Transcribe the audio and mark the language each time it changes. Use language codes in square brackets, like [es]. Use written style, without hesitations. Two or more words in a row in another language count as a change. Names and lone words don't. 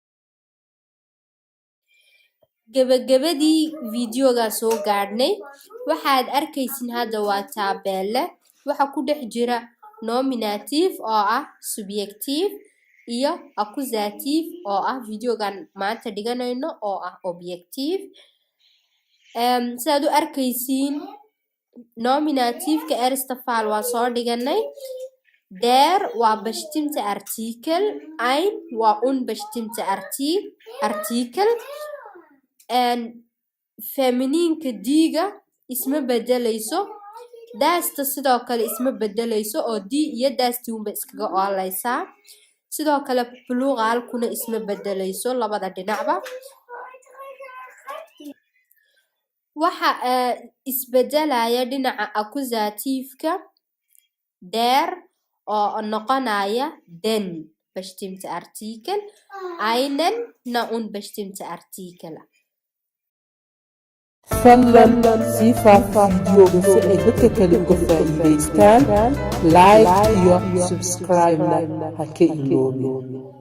[so] gabagabadii videoga soo gaadhnay waxaad arkaysiin hadda waa taabeelle waxa ku dhex jira nominative oo ah subjective iyo accusative oo ah videogan maanta dhiganayno oo ah objective. sidaad u arkaysiin nominative-ka [de] erste Fall [so] waa soo dhiganay. der waa [de] bestimmte Artikel. [so] ein waa [de] unbestimmte Artikel. [so] feminiinka diiga isma bedelayso. daasta sidoo kale isma bedelayso oo di iyo daastii unba iskaga oolaysaa. sidoo kale pluralkuna isma bedelayso labada dhinacba. waxa isbedelaya dhinaca accusative-ka der oo noqonaya [de] den bestimmte Artikel. [so] einen na [de] unbestimmte Artikel. [so] fadlan sii faafa videoga si ay dadka kale uga faa'iidaystaan. like iyo subscribe ha ka iloobin.